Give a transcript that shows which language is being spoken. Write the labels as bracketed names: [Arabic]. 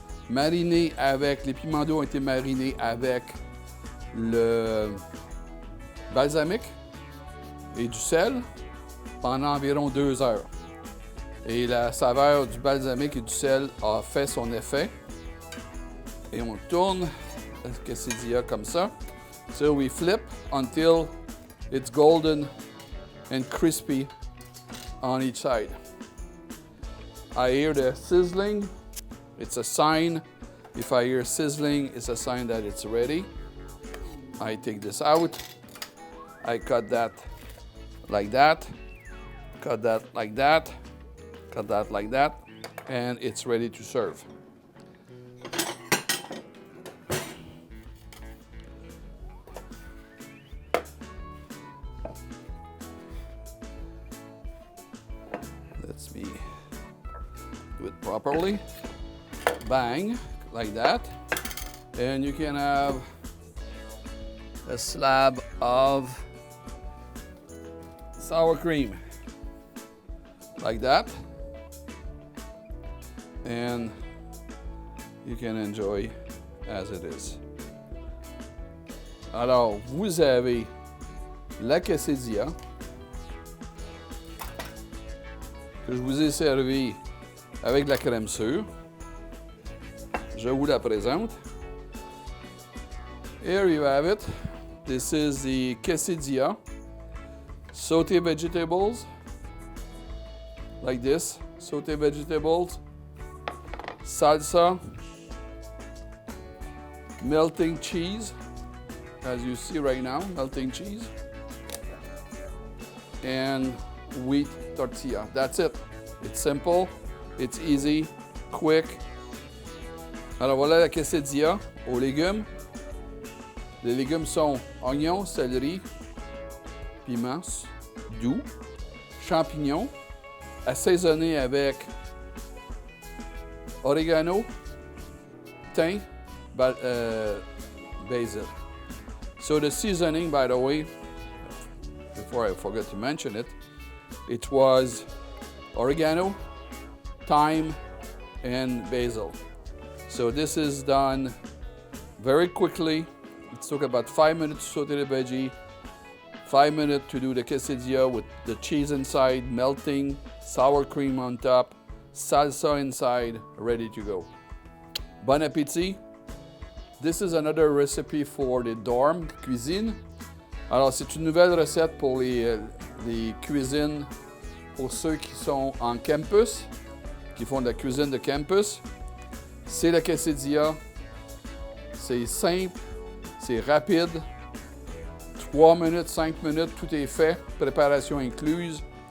[French] Mariné avec, les piments doux ont été marinés avec le balsamic et du sel pendant environ 2 heures. Et la saveur du balsamic et du sel a fait son effet. Et on tourne le quesadilla comme ça. [English] So we flip until it's golden and crispy on each side. I hear the sizzling. It's a sign. If I hear sizzling, it's a sign that it's ready. I take this out. I cut that like that. Cut that like that. Cut that like that. And it's ready to serve. Let's me do it properly. Bang, like that. And you can have a slab of sour cream, like that. And you can enjoy as it is. [French] Alors, vous avez la quesadilla que je vous ai servi avec de la crème sûre. Je vous la présente. [English] Here you have it. This is the quesadilla. Sauté vegetables, like this. Sauté vegetables. Salsa. Melting cheese, as you see right now, melting cheese. And wheat tortilla. That's it. It's simple. It's easy, quick. [French] Alors voilà la quesadilla aux légumes. Les légumes sont oignons, céleri, piment doux, champignons, assaisonnés avec Oregano, Thyme, Basil. [English] So the seasoning, by the way, before I forget to mention it, it was oregano, thyme, and basil. So this is done very quickly. It took about 5 minutes to saute the veggie, 5 minutes to do the quesadilla with the cheese inside, melting, sour cream on top, salsa inside, ready to go. Bon appétit. This is another recipe for the dorm cuisine. [French] Alors, c'est une nouvelle recette pour les cuisines pour ceux qui sont en campus, qui font de la cuisine de campus. C'est la quesadilla. C'est simple, c'est rapide. 3 minutes, 5 minutes, tout est fait. Préparation incluse.